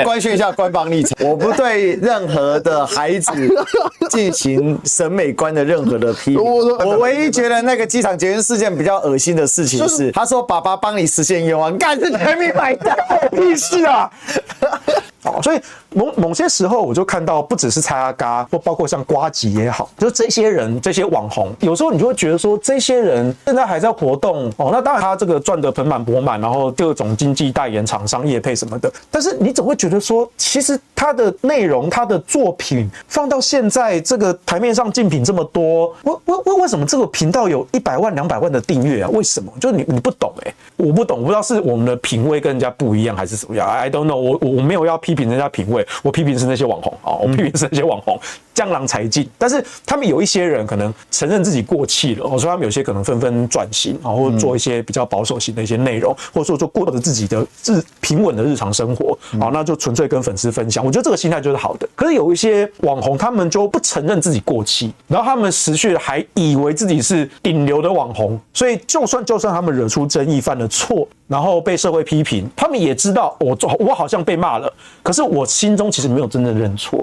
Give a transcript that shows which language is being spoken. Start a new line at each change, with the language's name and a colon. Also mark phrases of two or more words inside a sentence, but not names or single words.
Chinese: 官宣一下官方立場，我不對任何的孩子進行審美觀的任何的批評。我唯一覺得那個機場捷運事件比較噁心的事情是，他說爸爸幫你實現願望，幹是全民買單，屁事啊！所以某些時候我就看到，不只是蔡阿嘎，或包括像呱吉也好，就這些人这些網紅，有時候你就會覺得說，這些人現在還在活動那當然他這個賺得盆滿缽滿，然後各種經紀代言、廠商業配什麼的，但是你總會覺得說，其實他的內容、他的作品放到現在這個台面上競品這麼多，為什麼這個頻道有100萬、200萬的訂閱啊？為什麼？就你不懂我不懂，我不知道是我們的品味跟人家不一樣，還是怎麼樣 ？
English: I don't know，
Chinese: 我沒有要批評人家品味，我批評是那些網紅我批評是那些網紅江郎才盡。但是他們有一些人可能承認自己過氣了，所以他們有些可能紛紛轉型或做一些比較保守型的一些內容，或者說就過着自己的平穩的日常生活那就純粹跟粉絲分享。我覺得這個心態就是好的。可是有一些網紅，他們就不承認自己過氣，然後他們持續還以為自己是頂流的網紅，所以就算他們惹出爭議、犯了錯，然後被社會批評，他們也知道我好像被罵了，可是我心中其實沒有真的認錯。